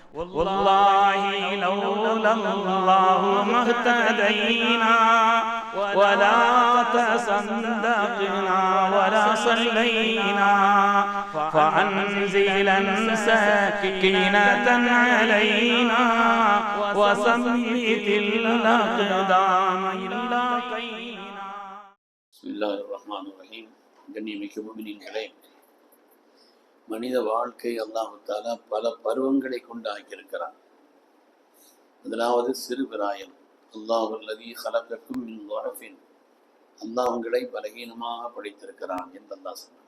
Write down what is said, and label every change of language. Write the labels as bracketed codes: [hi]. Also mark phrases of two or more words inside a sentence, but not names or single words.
[ar] والله لولا الله ما اهتدينا ولا تصدقنا ولا صلينا فأنزلا سكينة علينا وثبت الأقدام إلا قينا. بسم الله الرحمن الرحيم. [ta] கண்ணியமிக்க முஃமினீன்களே, மனித வாழ்க்கை அல்லாஹ் தஆலா பல பருவங்களை கொண்டு ஆக்கியிருக்கிறான். முதலாவது சிறு பிராயம். [ar] الله الذي خلقكم من ضعف, [ta] அல்லாஹ் உங்களை பலகீனமாக படைத்திருக்கிறான் என்று அல்லாஹ் சொன்னான்.